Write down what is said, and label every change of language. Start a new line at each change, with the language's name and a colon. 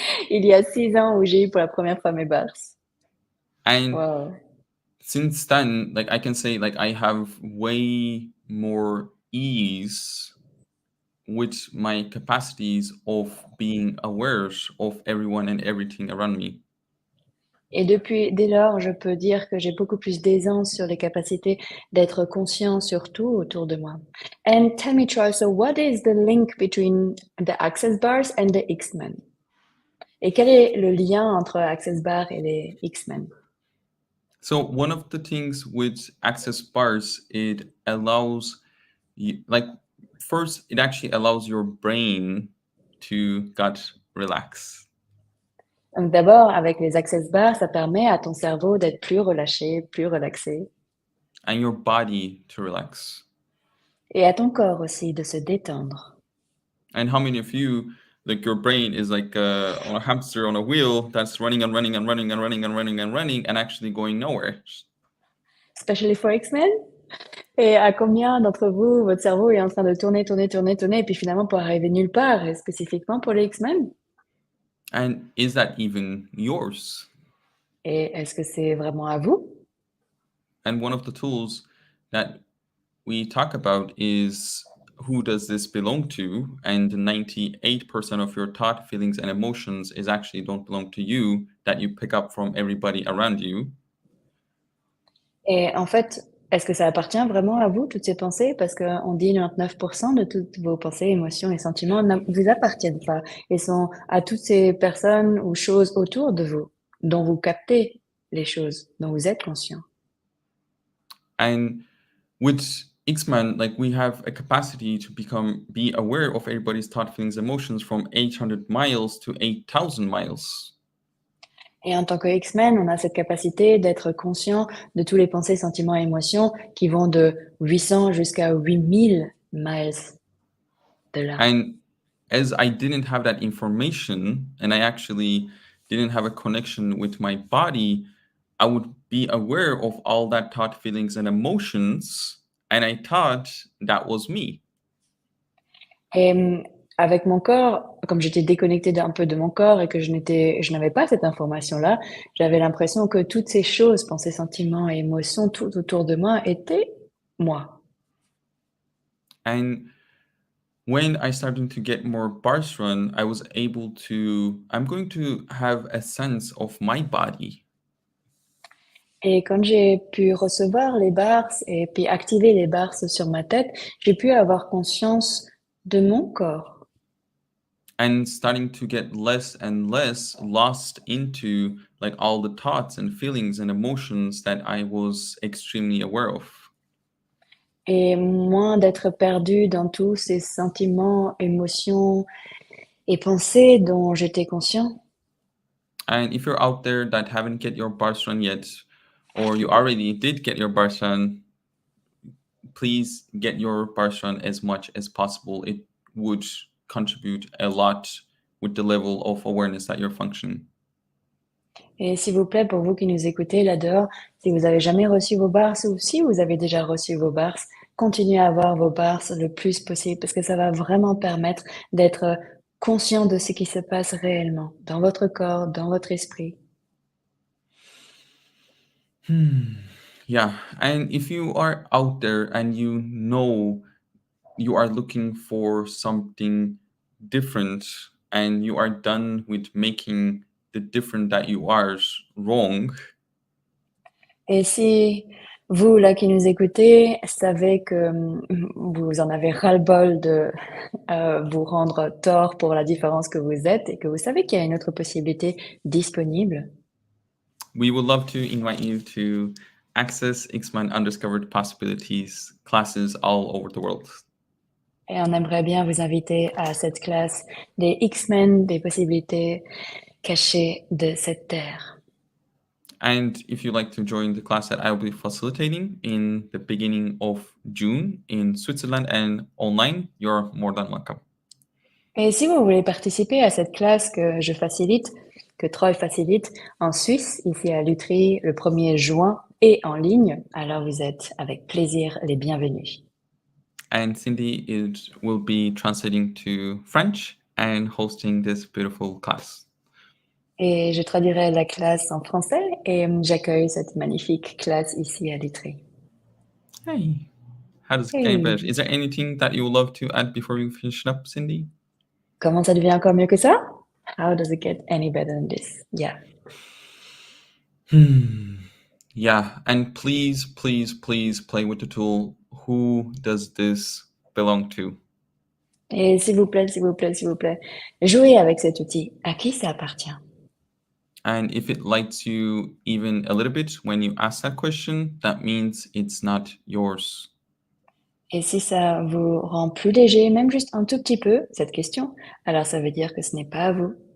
French: Il y a 6 ans où j'ai eu pour la première fois mes bars.
English: And Wow. since then, like I can say like I have way more ease with my capacities of being aware of everyone and everything around me.
French: Et dès lors, je peux dire que j'ai beaucoup plus d'aisance sur les capacités d'être conscient sur tout autour de moi.
English: And tell me, Troy, so what is the link between the Access Bars and the X-Men?
French: Et quel est le lien entre Access Bar et les X-Men?
English: So one of the things with access bars, it allows you like first it actually allows your brain to get relax.
French: Donc d'abord, avec les Access Bars, ça permet à ton cerveau d'être plus relâché, plus relaxé,
English: And your body to relax.
French: et à ton corps aussi de se détendre.
English: And how many of you like your brain is like on a hamster on a wheel that's running and running and running and running and running and running and actually going nowhere? Especially for X-Men?
French: Et à combien d'entre vous, votre cerveau est en train de tourner, et puis finalement pour arriver nulle part, et spécifiquement pour les X-Men?
English: And is that even yours?
French: Et est-ce que c'est vraiment à vous?
English: And one of the tools that we talk about is who does this belong to? And 98% of your thought, feelings, and emotions is actually don't belong to you, that you pick up from everybody around you.
French: Et en fait, est-ce que ça appartient vraiment à vous, toutes ces pensées? Parce qu'on dit 99% de toutes vos pensées, émotions et sentiments ne vous appartiennent pas et sont à toutes ces personnes ou choses autour de vous, dont vous captez les choses, dont vous êtes conscient.
English: And with X-Men, like we have a capacity to be aware of everybody's thought, feelings, emotions from 800 miles to 8,000 miles.
French: Et en tant que X-Men, on a cette capacité d'être conscient de tous les pensées, sentiments et émotions qui vont de 800 jusqu'à 8000 miles de là.
English: And as I didn't have that information and I actually didn't have a connection with my body, I would be aware of all that thought, feelings, and emotions. And I thought that was me.
French: Et avec mon corps, comme j'étais déconnectée d'un peu de mon corps et que je n'avais pas cette information-là, j'avais l'impression que toutes ces choses, pensées, sentiments et émotions, tout autour de moi étaient moi.
English: And when I started to get more bars run, I was able to, I'm going to have a sense of my body.
French: Et quand j'ai pu recevoir les bars et puis activer les bars sur ma tête, j'ai pu avoir conscience de mon corps.
English: And starting to get less and less lost into like all the thoughts and feelings and emotions that I was extremely aware of.
French: Et moins d'être perdue dans tous ces sentiments, émotions et pensées dont j'étais conscient.
English: And if you're out there that haven't get your bars run yet, or you already did get your bars run, please get your bars run as much as possible. It would contribute a lot with the level of awareness that you're functioning.
French: Et s'il vous plaît, pour vous qui nous écoutez là-dehors, si vous avez jamais reçu vos bars ou si vous avez déjà reçu vos bars, continuez à avoir vos bars le plus possible parce que ça va vraiment permettre d'être conscient de ce qui se passe réellement dans votre corps, dans votre esprit.
English: Yeah, and if you are out there and you know you are looking for something different and you are done with making the different that you are wrong,
French: Et si vous, là, qui nous écoutez, savez que vous en avez ras-le-bol de vous rendre tort pour la différence que vous êtes et que vous savez qu'il y a une autre possibilité disponible,
English: we would love to invite you to access X-Men Undiscovered Possibilities classes all over the world.
French: et on aimerait bien vous inviter à cette classe des X-Men, des possibilités cachées de cette terre.
English: And if you'd like to join the class that I'll be facilitating in the beginning of June in Switzerland and online, you're more than welcome.
French: Et si vous voulez participer à cette classe que je facilite, que Troy facilite en Suisse, ici à Lutry, le 1er juin et en ligne, alors vous êtes avec plaisir les bienvenus.
English: And Cindy will be translating to French and hosting this beautiful class.
French: Et je traduirai la classe en français et j'accueille cette magnifique classe ici à Lutry.
English: Hey, how does it get better? Is there anything that you would love to add before we finish up, Cindy?
French: Comment ça devient encore mieux que ça?
English: How does it get any better than this? Yeah. Yeah, and please, please, please play with the tool. Who does this belong to?
French: Et s'il vous plaît, s'il vous plaît, s'il vous plaît, jouez avec cet outil. À qui ça appartient?
English: And if it lights you even a little bit when you ask that question, that means it's not yours.
French: Et si ça vous rend plus léger, même juste un tout petit peu, cette question, alors ça veut dire que ce n'est pas à vous.